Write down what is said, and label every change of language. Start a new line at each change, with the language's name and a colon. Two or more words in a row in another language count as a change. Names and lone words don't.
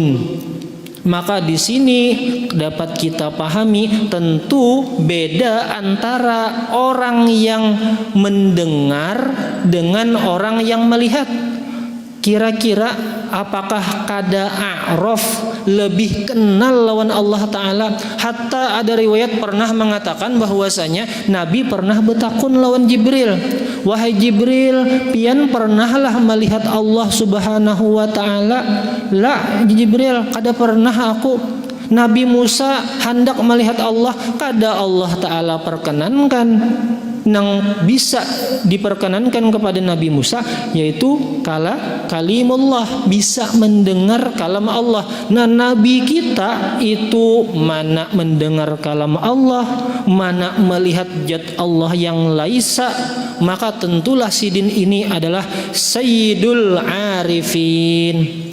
Indonesian: Maka di sini dapat kita pahami tentu beda antara orang yang mendengar dengan orang yang melihat.
Banjar: Kira-kira apakah kada A'raf lebih kenal lawan Allah Ta'ala?
Indonesian: Hatta ada riwayat pernah mengatakan bahwasanya Nabi pernah betakun lawan Jibril, wahai Jibril, pian pernahlah melihat Allah Subhanahu wa Ta'ala?
Banjar: La Jibril, kada pernah aku.
Indonesian: Nabi Musa hendak melihat Allah, kada Allah Ta'ala perkenankan. Yang bisa diperkenankan kepada Nabi Musa yaitu kalimullah, bisa mendengar kalam Allah. Nah, Nabi kita itu mana mendengar kalam Allah, mana melihat zat Allah yang laisa, maka tentulah sidin ini adalah Sayyidul Arifin.